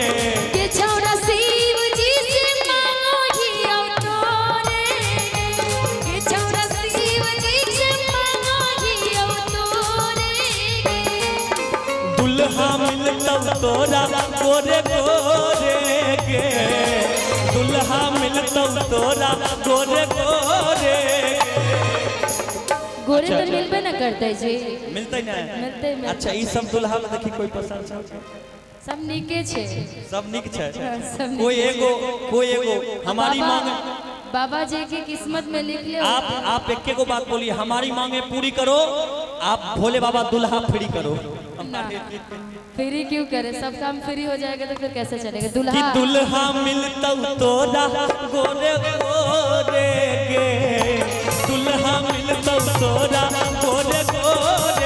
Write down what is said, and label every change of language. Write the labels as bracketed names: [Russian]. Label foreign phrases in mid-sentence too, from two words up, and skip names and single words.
[Angika] कि छोरा शिव जी से मांगो हियो तोरे कि छोरा शिव जी से मांगो हियो तोरे दुल्हा मिलता तोरा गोरे गोरे गे दुल्हा मिलता तोरा गोरे गोरे गोरे तो मिलबे न करते जी, मिलते ना मिलते अच्छा ये सब दुल्हा में देखी कोई पसंद सब निके छे, सब निक छे सब कोई एगो हमारी मांग [Hindi] बाबा जी की किस्मत में लिख ले। आप एक को बात बोलिए हमारी मांगे पूरी करो आप भोले बाबा दुल्हा फ्री करो। फ्री क्यों करे, सब काम फ्री हो जाएगा तो फिर कैसे चलेगा। [Angika] कि दुल्हा मिलता तोरा गोरे गोरे गे दुल्हा मिलता तोरा गोरे गोरे